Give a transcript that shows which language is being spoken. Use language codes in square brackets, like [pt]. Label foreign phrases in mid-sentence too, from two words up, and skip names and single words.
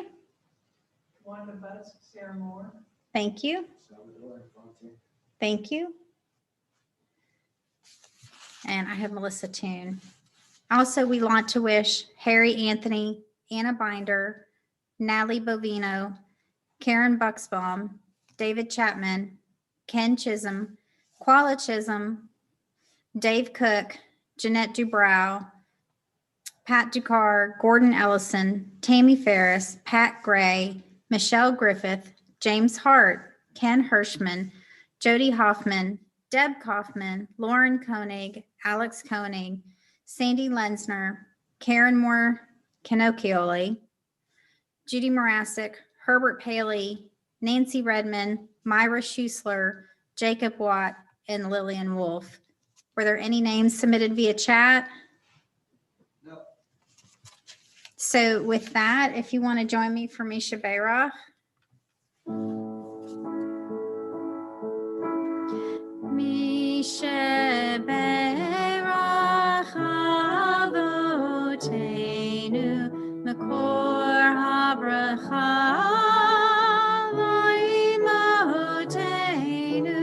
[en] Wanda Butts, Sarah Moore, Thank you. Salvador Fonte. Thank you. And I have Melissa Toon. Also, we want to wish Harry Anthony, Anna Binder, Natalie Bovino, Karen Bucksbaum, David Chapman, Ken Chisholm, Quala Chisholm, Dave Cook, Jeanette Dubrow, Pat Ducar, Gordon Ellison, Tammy Ferris, Pat Gray, Michelle Griffith, James Hart, Ken Hirschman, Jody Hoffman, Deb Kaufman, Lauren Koenig, Alex Koenig, Sandy Lensner, Karen Moore Canocchioli, Judy Morasic, Herbert Paley, Nancy Redmond, Myra Schusler, Jacob Watt, and Lillian Wolf. Were there any names submitted via chat? No. So with that, if you want to join me for Misha Beirach. [he] מי שברך אבותינו מקור הברכה לאמותינו.